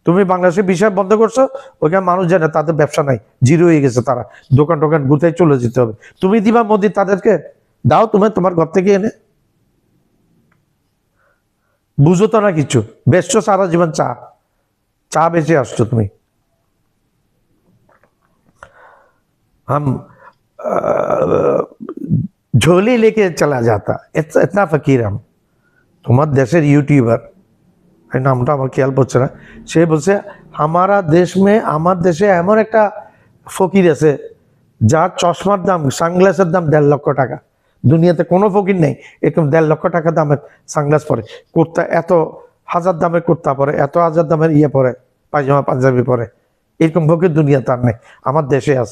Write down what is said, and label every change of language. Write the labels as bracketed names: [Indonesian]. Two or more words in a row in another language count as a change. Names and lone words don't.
[Bangla] তুমি বাংলাদেশে বিষয় বন্ধ করছো, ওইখানে মানুষ জানে তাদের ব্যবসা নাই, জিরো হয়ে গেছে, তারা দোকান টোকান গুতায় চলে যেতে হবে। তুমি দিবা মোদি তাদেরকে? দাও তুমি তোমার ঘর থেকে এনে। বুঝো তো না কিছু, বেচছো সারা জীবন চা, চা বেঁচে আসছো তুমি। [Hindi] हम झोली लेके चला जाता, इतना फकीर हम। [Bangla] তোমার দেশের ইউটিউবার, এই নামটা আমার খেয়াল পড়ছে না, সে বলছে [Hindi] हमारा देश में, [Bangla] আমার দেশে এমন একটা ফকির আছে যার চশমার দাম, সানগ্লাসের দাম 1.5 লক্ষ টাকা। দুনিয়াতে কোনো ফকির নেই এরকম 1.5 লক্ষ টাকা দামের সানগ্লাস পরে, কুর্তা এত হাজার দামের কুর্তা পরে, এত হাজার দামের ইয়ে পরে, পায়জামা পাঞ্জাবি পরে, এরকম ফকির দুনিয়া তার নেই, আমার দেশে আছে।